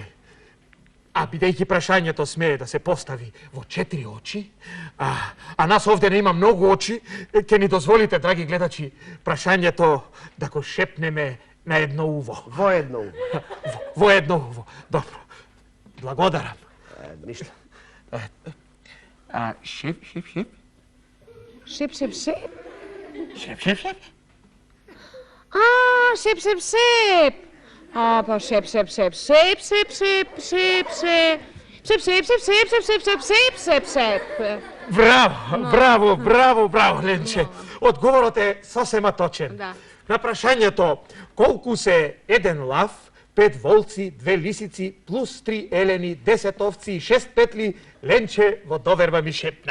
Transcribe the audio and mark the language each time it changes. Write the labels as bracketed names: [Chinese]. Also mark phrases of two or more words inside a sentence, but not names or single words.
[Macedonian] А бидејќи прашањето смее да се постави во 4 очи, а нас овде не има многу очи, ќе ни дозволите, драги гледачи, прашањето да го шепнеме на едно уво. Во едно уво. Во едно уво. Добро. Благодарам. Ништо. Шеп. Шеп, шеп, шеп. Шеп. Шеп, шеп, шеп. А, па шеп, шеп, шеп, шеп, шеп, шеп, шеп, шеп. Шеп, шеп, шеп, шеп, шеп, шеп, шеп, шеп, шеп, шеп. Браво, Ленче. Одговорот е сосема точен. Да. На прашањето колку се еден лав, 5 волци, 2 лисици, плюс 3 елени, 10 овци и 6 петли, Ленче во доверба ми шепна.